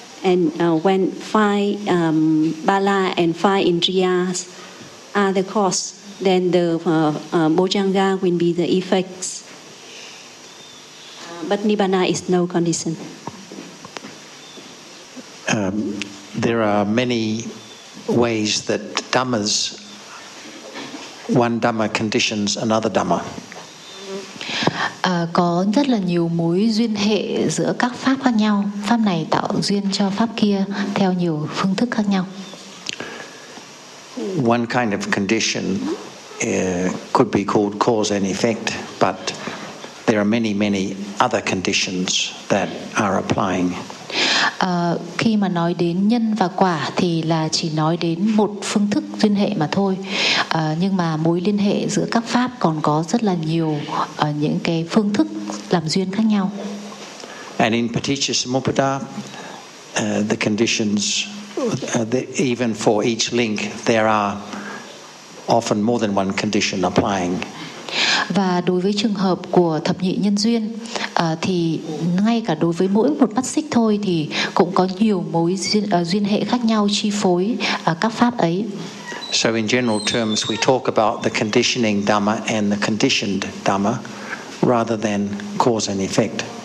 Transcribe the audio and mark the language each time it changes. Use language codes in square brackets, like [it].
[en] And when five bala and five indriyas are the cause, then the bojanga will be the effects. But nibbana is no condition. There are many ways that dhammas, one dhamma conditions another dhamma. [vi] Có rất là nhiều mối duyên hệ giữa các pháp khác nhau. Pháp này tạo duyên cho pháp kia theo nhiều phương thức khác nhau. [en] One kind of condition could be called cause and effect, but there are many, many other conditions that are applying. [vi] Khi mà nói đến nhân và quả thì là chỉ nói đến một phương thức liên hệ mà thôi. Nhưng mà mối liên hệ giữa các pháp còn có rất là nhiều những cái phương thức làm duyên khác nhau. [en] And in Paticcasamuppada, the conditions, even for each link, there are often more than one condition applying. [vi] Và đối với trường hợp của thập nhị nhân duyên thì ngay cả đối với mỗi một mắt xích thôi thì cũng có nhiều mối duyên hệ khác nhau chi phối các pháp ấy. [en] So in general terms we talk about the conditioning dhamma and the conditioned dhamma rather than cause and effect.